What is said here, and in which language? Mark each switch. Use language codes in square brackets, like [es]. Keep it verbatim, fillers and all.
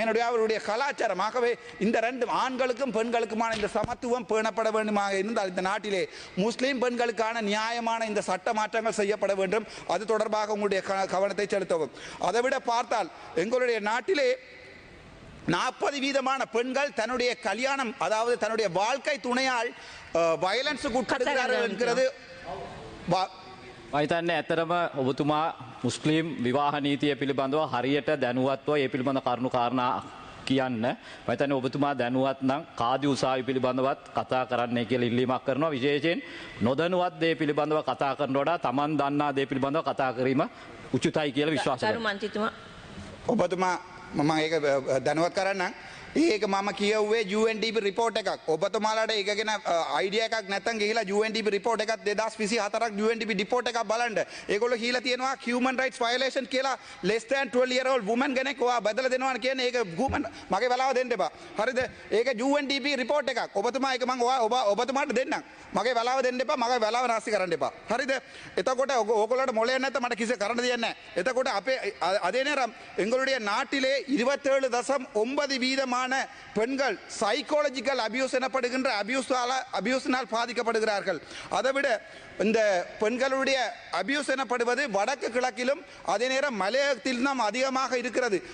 [ta] என்னுடைய அவருடைய கலாச்சாரம். ஆகவே இந்த ரெண்டு ஆண்களுக்கும் பெண்களுக்குமான இந்த சமத்துவம் பேணப்பட வேண்டுமாக இருந்தால் இந்த நாட்டிலே முஸ்லீம் பெண்களுக்கான நியாயமான இந்த சட்ட மாற்றங்கள் செய்யப்பட வேண்டும். அது தொடர்பாக உங்களுடைய க- கவனத்தை செலுத்தவும். அதைவிட பார்த்தால் எங்களுடைய நாட்டிலே நாற்பது வீதமான பெண்கள் தன்னுடைய கல்யாணம் அதாவது தன்னுடைய வாழ்க்கை துணையால் அஹ், வயலன்ஸுக்கு உட்படுகிறார்கள் என்கிறது வா- [si] මහිතන්නේ ඇතරම ඔබතුමා මුස්ලිම් විවාහ නීතිය පිළිබඳව හරියට දැනුවත්ව ඒ පිළිබඳ කරුණු කාරණා කියන්න. මහිතන්නේ ඔබතුමා දැනුවත් නම් කාදි උසාවි පිළිබඳවත් කතා කරන්නයි කියලා ඉල්ලීමක් කරනවා. විශේෂයෙන් නොදැනුවත් දේ පිළිබඳව කතා කරන වඩා Taman දන්නා දේ පිළිබඳව කතා කිරීම උචිතයි කියලා විශ්වාස ගරු කරනවා. මන්ත්‍රීතුමා ඔබතුමා මම ඒක අ, දැනුවත් කරන්නම්. ඒක මම කියව්වේ UNDP රිපෝට් එකක්. ඔබතුමාලාට ඒක ගැන අයිඩියා එකක් නැත්නම් ගිහිලා UNDP රිපෝට් එකක් දෙදාස් විසි හතරක් UNDP රිපෝට් එකක් බලන්න. ඒගොල්ලෝ කියලා තියෙනවා human rights violation කියලා [en] less than twelve year old woman [si] කෙනෙක් ඔයා බදලා දෙනවා කියන්නේ. ඒක human මගේ වෙලාව දෙන්න එපා. හරිද? ඒක UNDP රිපෝට් එකක්. ඔබතුමා ඒක මම ඔයා- ඔබ ඔබතුමාට දෙන්නම්. මගේ වෙලාව දෙන්න එපා. මගේ වෙලාව නාස්ති කරන්න එපා. හරිද? එතකොට ඔග- ඕගොල්ලන්ට මොලේ නැත්නම් මට කිසි කරන්න දෙයක් නැහැ. එතකොට අපේ අ- [ta] அதே நேரம் எங்களுடைய நாட்டிலே இருபத்தேழு தசம் ஒன்பது வீதமான பெண்கள் சைக்காலஜிக்கல் அபியூஸ் எனப்படுகின்ற அபியூஸால அபியூஸினால் பாதிக்கப்படுகிறார்கள். அதைவிட இந்த பெண்களுடைய அபியூஸ் எனப்படுவது வடக்கு கிழக்கிலும் அதே நேரம் மலையகத்திலும் அதிகமாக இருக்கிறது.